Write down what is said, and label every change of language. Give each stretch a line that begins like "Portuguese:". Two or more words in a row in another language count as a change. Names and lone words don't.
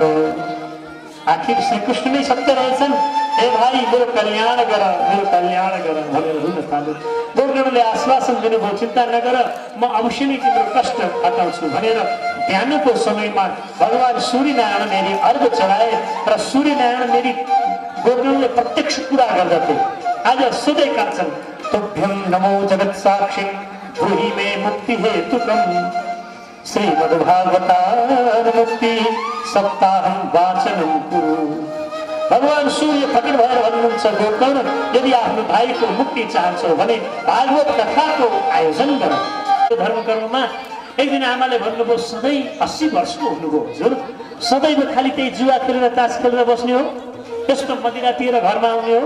Nepali: आखिर श्री कृष्ण नै सत्य रहेछन्। हे भाइ, मेरो कल्याण गर, मेरो कल्याण गर भनेर रुन थाले। गोकर्णले आश्वासन दिनुभयो, चिन्ता नगर, म अवश्य नै तिम्रो कष्ट हटाउँछु भनेर बिहानको समयमा भगवान सूर्यनारायण मेरी अर्घ चढाए र सूर्यनारायण मेरी गोकर्णले प्रत्यक्ष कुरा गर्दथे। आज सोधेका छन्
Sanskrit: तुभ्यं नमो जगत साक्षी ब्रूहि मे मुक्ति हेतुकम् श्रीमद्भागवतानुमुक्ति सप्ताहं वाचनं कुरु।
Nepali: भगवान सूर्य प्रकट भएर भन्नुहुन्छ गोकर्ण यदि आफ्नो भाइको मुक्ति चाहन्छौ भने भागवत कथाको आयोजन गर। धर्म कर्ममा एक दिन आमाले भन्नुभयो सधैँ 80 वर्षको हुनुभयो हजुर, सदैव खालि त्यही जुवा खेलेर तास खेलेर बस्ने हो, त्यस्तो मदिरा पिएर घरमा आउने हो।